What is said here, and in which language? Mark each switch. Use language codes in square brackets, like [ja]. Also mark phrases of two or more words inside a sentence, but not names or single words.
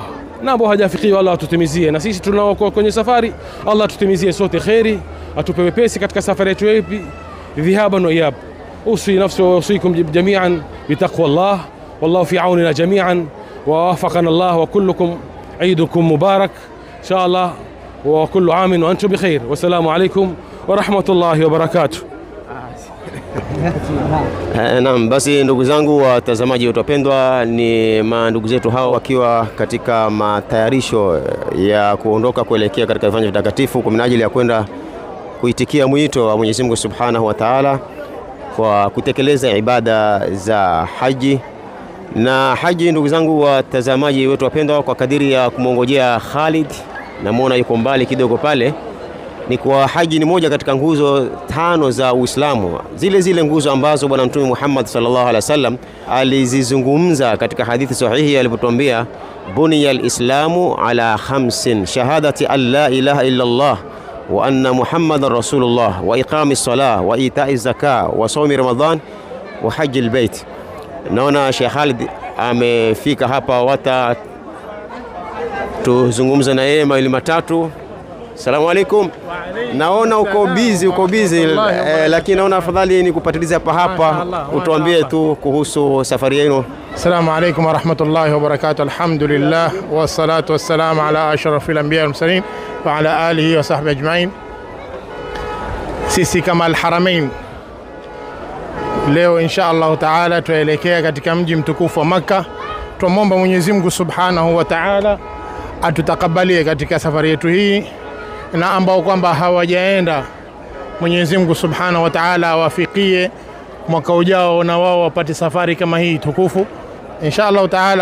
[sw] Na ambao hajafikiwa Allah atutimizie, na sisi tunao kwenye safari Allah atutimizie sote khairi, atupe wepesi katika safari yetu hii [ar] ذهابا وإيابا. أوصي نفسي وإياكم جميعا بتقوى الله والله في عوننا جميعا ووفقنا الله وكلكم عيدكم مبارك إن شاء الله وكل عام وأنتم بخير. والسلام عليكم ورحمة الله وبركاته. [sw] Naam, basi ndugu zangu watazamaji wetu wapendwa, ni mandugu zetu hao wakiwa katika matayarisho ya kuondoka kuelekea katika viwanja vitakatifu kwa minajili ya kwenda kuitikia mwito wa Mwenyezi Mungu [ar] سبحانه وتعالى [sw] kwa kutekeleza ibada za haji. Na haji, ndugu zangu watazamaji wetu wapendwa, kwa kadiri ya kumongojea Khalid, namuona yuko mbali kidogo pale, ni kwa haji ni moja katika nguzo 5 za Uislamu, zile nguzo ambazo bwana Mtume Muhammad [ar] صلى الله عليه وسلم [sw] alizizungumza katika hadithi sahihi alipotuambia, [ar] بني الإسلام على 5 شهادة أن لا إله إلا الله وأن محمدا رسول الله وإقام الصلاة وإيتاء الزكاة وصوم رمضان وحج البيت. [sw] Naona Sheikh Khalid amefika hapa, tuzungumza na yeye mawili matatu. [ar] السلام عليكم. [sw] Naona uko busy, lakini naona afadhali ni kupatiliza hapa utuambie tu kuhusu safari yenu. [ar] السلام عليكم ورحمة الله وبركاته الحمد لله والصلاة والسلام على أشرف الأنبياء والمرسلين وعلى آله وصحبه أجمعين. [sw] Sisi kama Al-Haramain leo [ar] إن شاء الله تعالى [sw] tuelekea katika mji mtukufu wa Makkah. Tuomba Mwenyezi Mungu [ar] سبحانه وتعالى [sw] atutakabalie katika safari yetu hii, na ambao kwamba hawajaenda, Mwenyezi Mungu [ar] سبحانه وتعالى [sw] awafikie mwaka ujao na wao wapate safari kama hii tukufu [ar] إن شاء الله تعالى.